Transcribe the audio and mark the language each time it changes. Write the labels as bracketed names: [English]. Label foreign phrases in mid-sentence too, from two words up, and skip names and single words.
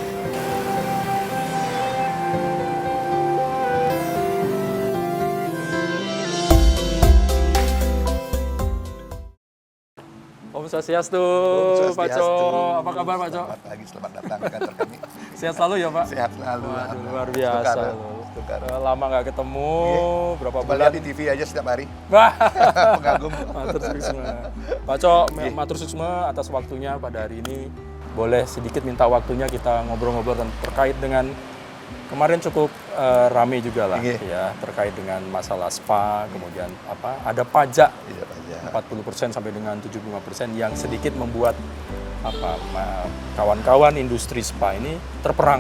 [Indonesian] Om Swastiastu, Pak Cok. Apa kabar Pak Cok? Selamat pagi, selamat datang ke kantor kami. Sehat selalu ya Pak? Sehat selalu. Waduh, luar biasa. Tukar. Lama nggak ketemu, berapa Coba bulan? lihat di TV aja setiap hari. Wah, Pengagum. [Balinese] matur suksma. [Indonesian] Pak Cok, [Balinese] matur suksma [Indonesian] atas waktunya pada hari ini. Boleh sedikit minta waktunya kita ngobrol-ngobrol terkait dengan kemarin cukup rame juga lah, ya, terkait dengan masalah spa, kemudian ada pajak. Iya, pajak. 40% sampai dengan 75% yang sedikit membuat kawan-kawan industri spa ini terperang.